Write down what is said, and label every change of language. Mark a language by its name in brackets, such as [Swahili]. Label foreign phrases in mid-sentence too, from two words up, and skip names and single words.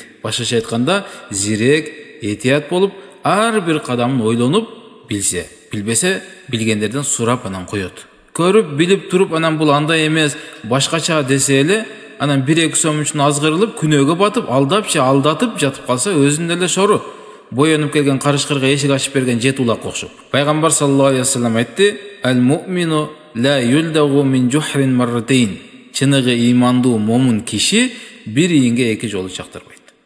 [Kyrgyz] Башкача айтканда, зирек, этият болуп, ар бир кадамын ойлонуп, билбесе, билгендерден сурап анан коет. Көрүп, билип туруп, анан бул андай эмес, башкача десе эле, анан 1-2 сом үчүн азгырылып, күнөөгө батып, алдатып жатып калса, өзүнүн эле шору. Боенуп келген карышкырга эшик ачып берген жет улак окшоп. [Arabic] Пайгамбар صلى الله عليه وسلم айтты: "المؤمن لا يلدغ من جحر مرتين." [Kyrgyz] Чыныгы имандуу момун киши бир ийинге эки жолу чактырбайт.